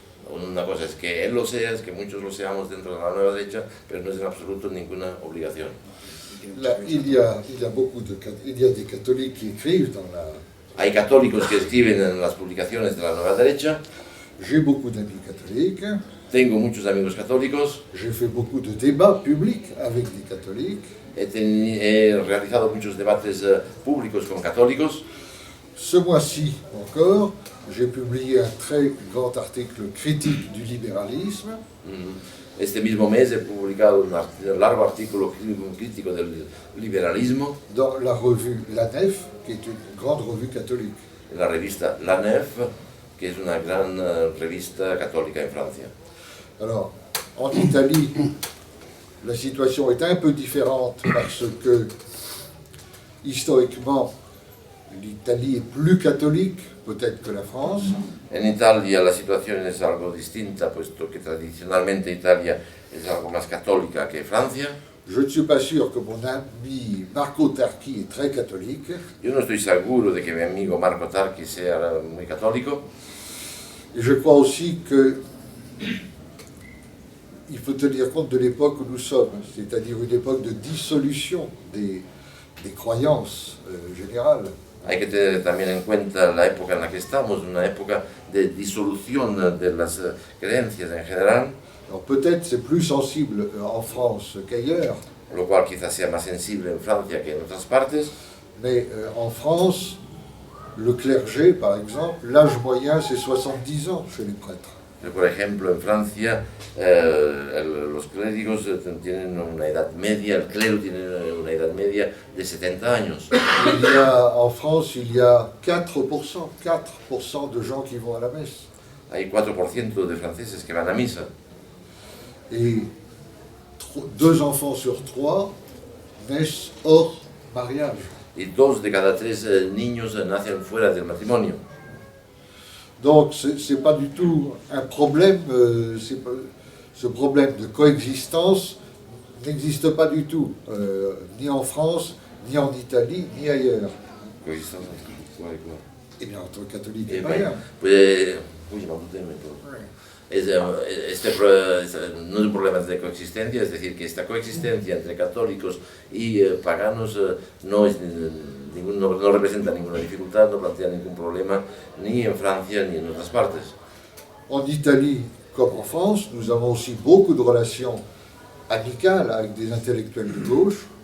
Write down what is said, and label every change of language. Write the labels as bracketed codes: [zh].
[es] Una cosa es que él lo sea, es que muchos lo seamos dentro de la nueva derecha, pero no es en absoluto ninguna obligación. [fr] Il y a des catholiques qui écrivent dans la... [es] Hay católicos que escriben en las publicaciones de la nueva derecha. [fr] J'ai beaucoup d'amis catholiques. [es] Tengo muchos amigos católicos. [fr] J'ai fait beaucoup de débats publics avec des catholiques. [es] He realizado muchos debates públicos con católicos. [fr] Ce mois-ci encore, j'ai publié un très grand article critique du libéralisme. [es] Este mismo mes he publicado un largo artículo crítico del liberalismo [fr] dans la revue La Nef, qui est une grande revue catholique. [es] En la revista La Nef, que es una gran revista católica en Francia. [fr] Alors, en Italie, la situation est un peu différente parce que, historiquement, l'Italie est plus catholique, peut-être que la France. [es] En Italia la situación es algo distinta, puesto que tradicionalmente Italia es algo más católica que Francia. [fr] Je ne suis pas sûr que mon ami Marco Tarqui est très catholique. [es] Yo no estoy seguro de que mi amigo Marco Tarqui sea muy católico. [fr] Et je crois aussi que il faut tenir compte de l'époque où nous sommes, c'est-à-dire une époque de dissolution des croyances générales. [es] Hay que tener también en cuenta la época en la que estamos, una época de disolución de las creencias en general. [fr] Alors peut-être c'est plus sensible en France qu'ailleurs, [es] Lo cual quizás sea más sensible en Francia que en otras partes, [fr] mais en France, le clergé, par exemple, l'âge moyen c'est 70 ans chez les prêtres. [es] pero por ejemplo en Francia los clérigos tienen una edad media, el clero tiene una edad media de 70 años. [fr] En France, il y a 4% de gens qui vont à la messe. [es] Hay 4% de franceses que van a misa. [fr] Et 2 enfants sur 3 naissent hors mariage. [es] Y 2 de cada 3 niños nacen fuera del matrimonio. [fr] Donc c'est pas du tout un problème, ce problème de coexistence n'existe pas du tout, ni en France, ni en Italie, ni ailleurs. Coexistence entre quoi et quoi? Et bien entre catholiques et Eh païens. [es] bien, pues, uy, me apunté, no es un problema de coexistencia, es decir, que esta coexistencia entre católicos y paganos no representa ninguna dificultad, no plantea ningún problema ni en Francia ni en otras partes. [fr] En Italie, comme en France, nous avons aussi beaucoup de relations amicales avec des intellectuels de gauche.